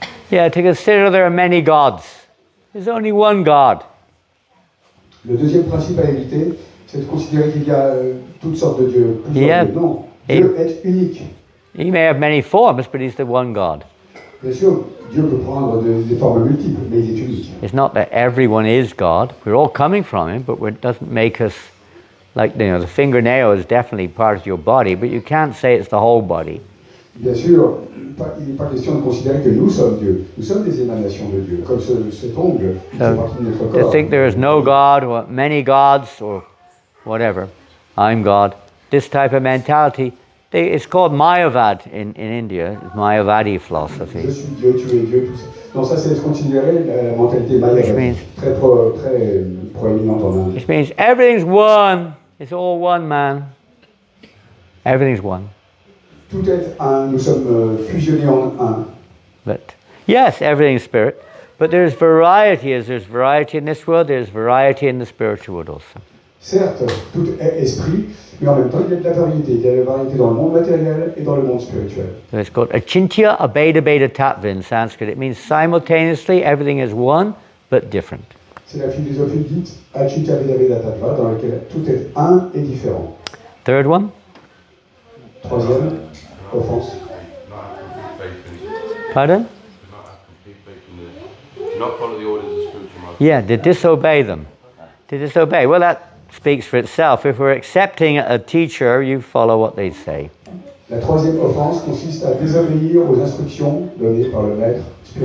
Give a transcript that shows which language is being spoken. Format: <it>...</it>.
<en>Yeah, to consider there are many gods. There's only one God.</en> <fr>Le deuxième principe à éviter, c'est de considérer qu'il y a toutes sortes de dieux. Plusieurs dieux. Non, Dieu est unique.</fr> <en>He may have many forms, but he's the one God.</en> <fr>Bien sûr, Dieu peut prendre des formes multiples, mais il est unique.</fr> <en>It's not that everyone is God. We're all coming from him, but it doesn't make us like, you know, the fingernail is definitely part of your body, but you can't say it's the whole body.</en> <fr>Bien sûr, il n'est pas question de considérer que nous sommes Dieu. Nous sommes des émanations de Dieu, comme cet ongle qui fait partie de notre corps.</fr> <en>To think there is no God or many gods or whatever, I'm God, this type of mentality, it's called Mayavad in India, Mayavadi philosophy.</en> <fr>Je suis Dieu, tu es Dieu, tout ça. Donc ça, c'est considérer la mentalité Mayavadi, très proéminente en Inde.</fr> <en>Which means everything's one, it's all one, man. Everything's one.</en> <fr>Tout est un, nous sommes fusionnés en un.</fr> <en>But yes, everything's spirit, but there's variety. As there's variety in this world, there's variety in the spiritual world also.</en> <fr>Certes, tout est esprit, mais en même temps, il y a de la variété. Il y a de la variété dans le monde matériel et dans le monde spirituel.</fr> <en>So it's called Achintya Abheda Bheda Tattva in Sanskrit. It means simultaneously everything is one, but different.</en> <fr>C'est la philosophie dite Achintya Abheda Bheda Tattva, dans laquelle tout est un et différent.</fr> <en>Third one?</en> <fr>Troisième, offense. Pardon?</fr> <en>Not follow the orders of spiritual masters. Yeah, to disobey them. To disobey. Well, that speaks for itself. If we're accepting a teacher, you follow what they say.</en> <fr>La troisième offense consiste à désobéir aux instructions données par le maître spirituel.</fr>